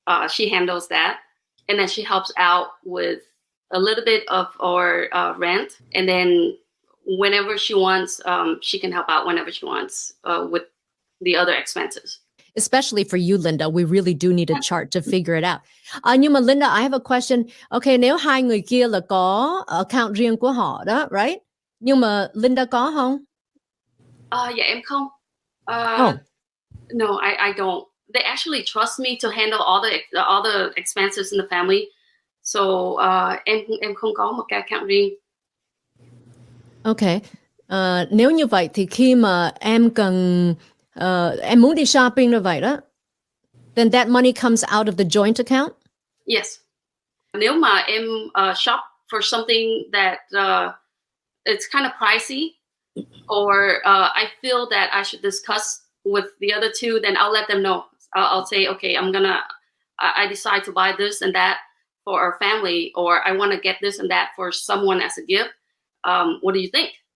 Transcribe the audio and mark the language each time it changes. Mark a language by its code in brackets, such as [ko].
[en] She handles that, and then she helps out with a little bit of our rent, and then whenever she wants, she can help out whenever she wants with the other expenses. Especially for you, Linda, we really do need a chart to figure it out. [vi] Nhưng mà [en] Linda, I have a question. [vi] Okay, nếu hai người kia là có account riêng của họ đó, right? Nhưng mà Linda có không? Yeah, em không. Oh. [en] No, I don't. They actually trust me to handle all the expenses in the family. [vi] So em không có một cái account riêng. Okay. Nếu như vậy thì khi mà em cần em muốn đi shopping như vậy đó, [en] then that money comes out of the joint account? Yes. [vi] Nếu mà em [en] shop for something that it's kind of pricey, or I feel that I should discuss with the other two, then I'll let them know. I'll say, okay, I decide to buy this and that for our family, or I want to get this and that for someone as a gift. What do you think?